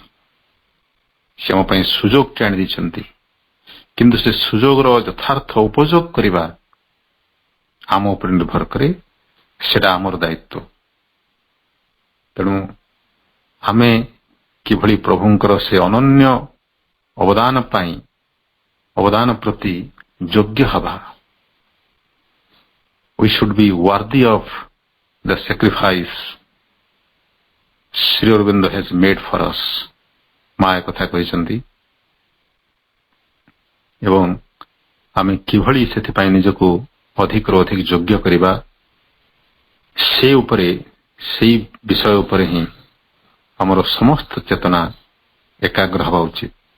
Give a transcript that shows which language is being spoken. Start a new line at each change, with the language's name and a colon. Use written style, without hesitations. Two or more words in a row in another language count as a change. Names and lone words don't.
Odia: ସେ ଆମ ପାଇଁ ସୁଯୋଗଟି ଆଣିଦେଇଛନ୍ତି, କିନ୍ତୁ ସେ ସୁଯୋଗର ଯଥାର୍ଥ ଉପଯୋଗ କରିବା ଆମ ଉପରେ ନିର୍ଭର କରେ, ସେଟା ଆମର ଦାୟିତ୍ୱ। ତେଣୁ ଆମେ କିଭଳି ପ୍ରଭୁଙ୍କର ସେ ଅନନ୍ୟ ଅବଦାନ ପ୍ରତି ଯୋଗ୍ୟ ହେବା।
English: We should be worthy of the sacrifice Sri Aurobindo has made for us.
Odia: ମା କଥା କହିଛନ୍ତି ଏବଂ ଆମେ କିଭଳି ସେଥିପାଇଁ ନିଜକୁ ଅଧିକରୁ ଅଧିକ ଯୋଗ୍ୟ କରିବା, ସେଇ ବିଷୟ ଉପରେ ହିଁ ଆମର ସମସ୍ତ ଚେତନା ଏକାଗ୍ର ହେବା ଉଚିତ।